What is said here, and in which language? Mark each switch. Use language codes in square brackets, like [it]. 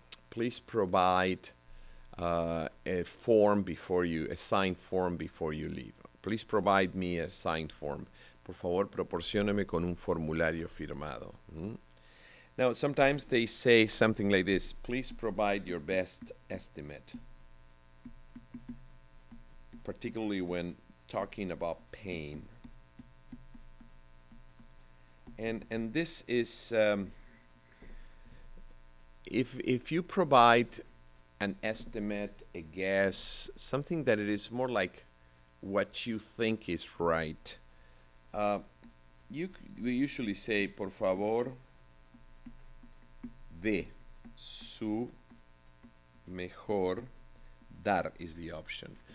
[en] Please provide a form before you, a signed form before you leave. Please provide me a signed form. [es] Por favor, proporcióneme con un formulario firmado. [en] Now, sometimes they say something like this, please provide your best estimate, particularly when talking about pain. And this is, if you provide an estimate, a guess, something that it is more like what you think is right, we usually say, [es] por favor, de su mejor dar [en] is the option.